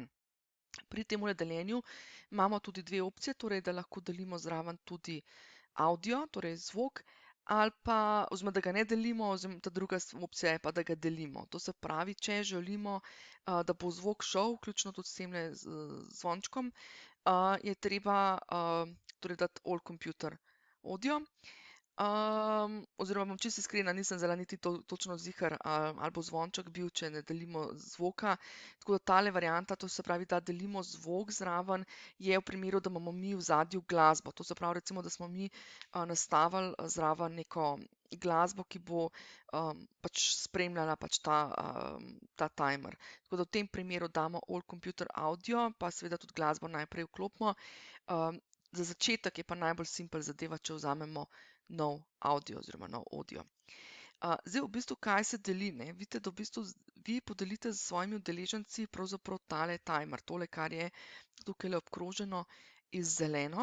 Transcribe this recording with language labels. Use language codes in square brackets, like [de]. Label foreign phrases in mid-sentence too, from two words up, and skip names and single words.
[sl] Pri tem deljenju imamo tudi dve opcije, torej da lahko delimo zraven tudi audio, torej zvok, ali pa, oziroma da ga ne delimo, oziroma ta druga opcija je pa, da ga delimo. To se pravi, če želimo, da bo zvok šel, vključno tudi s temle zvončkom, je treba torej dati [en] all computer audio. [sl] Oziroma bom čisto iskrena, nisem zdaj niti točno ziher, ali bo zvonček bil, če ne delimo zvoka. Tako da tale varianta, to se pravi, da delimo zvok zraven, je v primeru, da imamo mi v ozadju glasbo. To se pravi, recimo, da smo mi nastavili zraven neko glasbo, ki bo pač spremljala pač ta timer. Tako da v tem primeru damo [en] all computer audio, [sl] pa seveda tudi glasbo najprej vklopimo. Za začetek je pa najbolj simpel zadeva, če vzamemo nov audio oziroma nov audio. Zdaj v bistvu, kaj se deli, ne? Vidite, da v bistvu vi podelite z svojimi udeleženci pravzaprav tale timer, tole, kar je tukaj obkroženo iz zeleno.